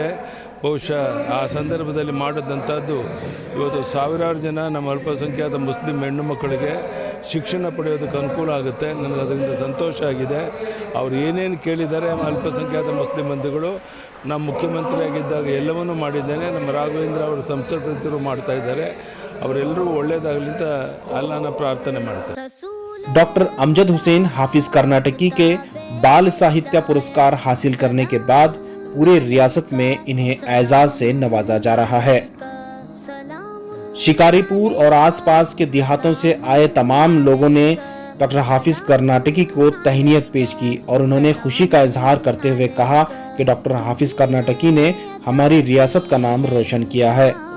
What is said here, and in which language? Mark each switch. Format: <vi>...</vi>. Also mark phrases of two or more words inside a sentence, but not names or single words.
<kn>ಬಹುಶಃ ಆ ಸಂದರ್ಭದಲ್ಲಿ ಮಾಡಿದಂಥದ್ದು ಇವತ್ತು ಸಾವಿರಾರು ಜನ ನಮ್ಮ ಅಲ್ಪಸಂಖ್ಯಾತ ಮುಸ್ಲಿಂ ಹೆಣ್ಣು ಮಕ್ಕಳಿಗೆ ಶಿಕ್ಷಣ ಪಡೆಯೋದಕ್ಕೆ ಅನುಕೂಲ ಆಗುತ್ತೆ। ನನಗೆ ಅದರಿಂದ ಸಂತೋಷ ಆಗಿದೆ। ಅವರು ಏನೇನು ಕೇಳಿದ್ದಾರೆ ಅಲ್ಪಸಂಖ್ಯಾತ ಮುಸ್ಲಿಂ ಬಂಧುಗಳು, ನಮ್ಮ ಮುಖ್ಯಮಂತ್ರಿಯಾಗಿದ್ದಾಗ ಎಲ್ಲವನ್ನೂ ಮಾಡಿದ್ದೇನೆ। ನಮ್ಮ ರಾಘವೇಂದ್ರ ಅವರು ಸಂಸತ್ ಸದಸ್ಯರು ಮಾಡ್ತಾ ಇದ್ದಾರೆ। ಅವರೆಲ್ಲರೂ ಒಳ್ಳೆಯದಾಗಲಿ ಅಂತ ಅಲ್ಲಾಹನ ಪ್ರಾರ್ಥನೆ ಮಾಡ್ತಾರೆ।</kn> <hi>डॉक्टर अमजद हुसैन हाफिज कर्नाटकी के बाल साहित्य पुरस्कार हासिल करने के बाद पूरे रियासत में इन्हें एजाज से नवाजा जा रहा है। शिकारीपुर और आसपास के देहातों से आए तमाम लोगों ने डॉक्टर हाफिज कर्नाटकी को तहनीत पेश की और उन्होंने खुशी का इजहार करते हुए कहा कि डॉक्टर हाफिज कर्नाटकी ने हमारी रियासत का नाम रोशन किया है।</hi>